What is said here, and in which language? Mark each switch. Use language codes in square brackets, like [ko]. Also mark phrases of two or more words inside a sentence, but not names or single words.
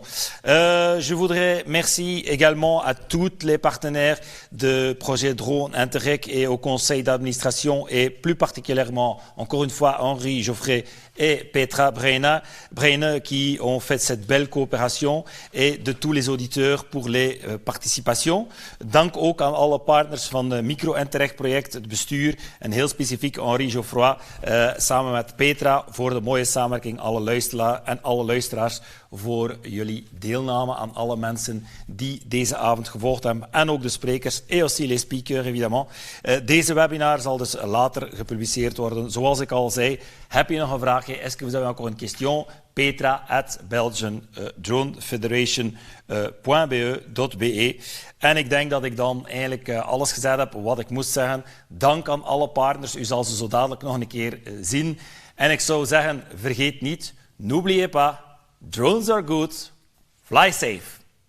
[fr] Je voudrais merci également à tous les partenaires de projet Drone Interreg et au conseil d'administration et plus particulièrement, encore une fois, Henri Geoffrey et Petra Breine qui ont fait cette belle coöperatie et de tous les auditeurs pour les participations. [nl] Dank ook aan alle partners van het Micro-Interreg-project, het bestuur en heel specifiek Henri Geoffroy samen met Petra voor de mooie samenwerking en alle luisteraars voor jullie deelname, aan alle mensen die deze avond gevolgd hebben en ook de sprekers [fr] et aussi les speakers évidemment. [nl] Deze webinar zal dus later gepubliceerd worden. Zoals ik al zei, heb je nog een vraagje? [fr] Est-ce que vous avez encore une question? petra@belgiandronefederation.be. [nl] En ik denk dat ik dan eigenlijk alles gezegd heb wat ik moest zeggen. Dank aan alle partners. U zal ze zo dadelijk nog een keer zien. En ik zou zeggen, vergeet niet, [fr] n'oubliez pas, [en] drones are good, fly safe.